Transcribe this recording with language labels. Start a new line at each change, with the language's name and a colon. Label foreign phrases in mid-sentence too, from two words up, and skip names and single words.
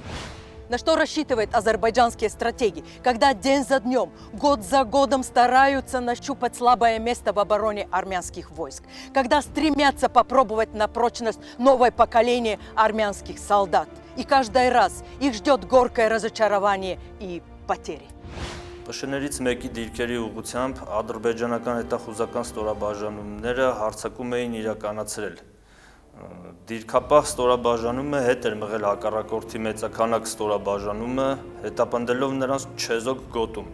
Russian: На что рассчитывают азербайджанские стратеги, когда день за днем, год за годом стараются нащупать слабое место в обороне армянских войск, когда стремятся попробовать на прочность новое поколение армянских солдат. И каждый раз их ждет горькое разочарование и потери.
Armenian: Պշներից մեկի դիրքերի ուղղությամբ ադրբեջանական հետախուզական ստորաբաժանումները հարձակում էին իրականացրել։ Դիրքապահ ստորաբաժանումը հետ էր մղել հակառակորդի մեծականակ ստորաբաժանումը, հետապնդելով նրանց չեզոք գոտում։